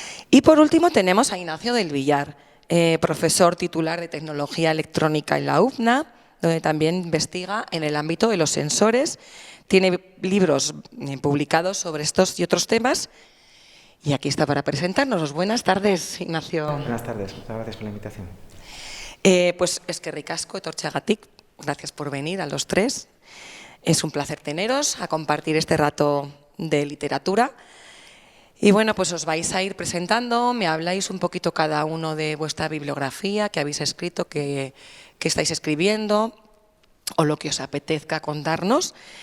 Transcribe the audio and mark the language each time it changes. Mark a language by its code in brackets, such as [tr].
[es] Y por último tenemos a Ignacio del Villar, profesor titular de Tecnología Electrónica en la UPNA, donde también investiga en el ámbito de los sensores. Tiene libros publicados sobre estos y otros temas. Y aquí está para presentarnos. Buenas tardes, Ignacio. Buenas tardes, muchas gracias por la invitación. [eu] Pues eskerrik asko etortzeagatik. [es] Gracias por venir a los tres. Es un placer teneros a compartir este rato de literatura. Y bueno, pues os vais a ir presentando, me habláis un poquito cada uno de vuestra bibliografía, que habéis escrito, que estáis escribiendo, o lo que os apetezca contarnos.